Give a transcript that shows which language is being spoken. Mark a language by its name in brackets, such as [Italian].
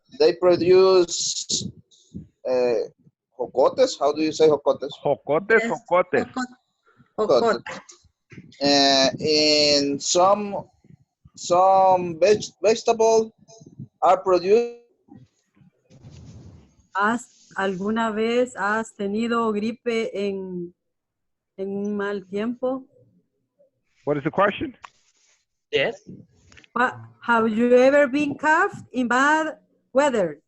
[English] They produce jocotes. How do you say jocotes? [Spanish] Jocotes, [English] Yes. [Spanish] jocotes. Jocote. [English] In some vegetable are produced. [Spanish] ¿Alguna vez has tenido gripe en un mal tiempo? [English] What is the question? Yes. Have you ever been cuffed in bad weather?